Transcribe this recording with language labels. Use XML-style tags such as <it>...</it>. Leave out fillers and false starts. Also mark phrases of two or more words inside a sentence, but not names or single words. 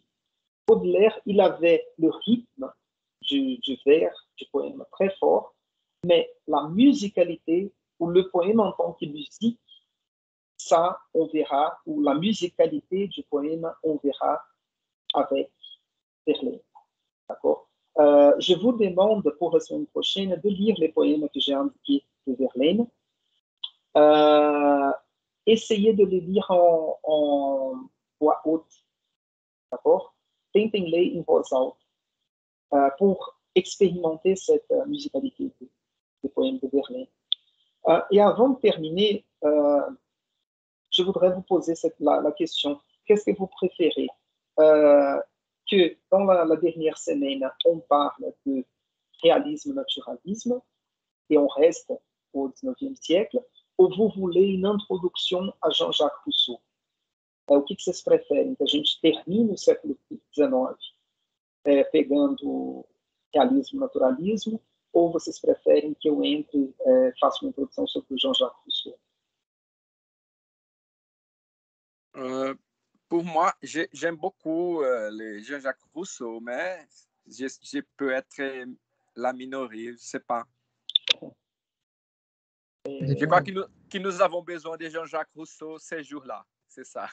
<fr>Baudelaire, il avait le rythme du vers, du poème très fort, mais la musicalité ou le poème en tant que musique, ça, on verra, ou la musicalité du poème, on verra avec Verlaine. D'accord? Je vous demande pour la semaine prochaine de lire les poèmes que j'ai indiqués de Verlaine. Essayez de les lire en voix haute. D'accord?</fr> <pt>Tentem ler em voz alta</pt> <fr>pour expérimenter cette musicalité des poèmes de Verlaine. Et avant de terminer, je voudrais vous poser la question, qu'est-ce que vous préférez? Que dans la dernière semaine, on parle de réalisme-naturalisme et on reste au 19e siècle, ou vous voulez une</fr> <pt>introdução a</pt> <fr>Jean-Jacques Rousseau?</fr> <pt>O que vocês preferem? Que a gente termine o século XIX pegando realismo-naturalismo, ou vocês preferem que eu entre, faça uma introdução sobre o Jean-Jacques Rousseau?</pt> <fr>Pour moi, j'aime beaucoup les Jean-Jacques Rousseau, mais je peux être la minorité, je ne sais pas. Je crois que nous avons besoin de Jean-Jacques Rousseau ces jours-là, c'est ça.</fr>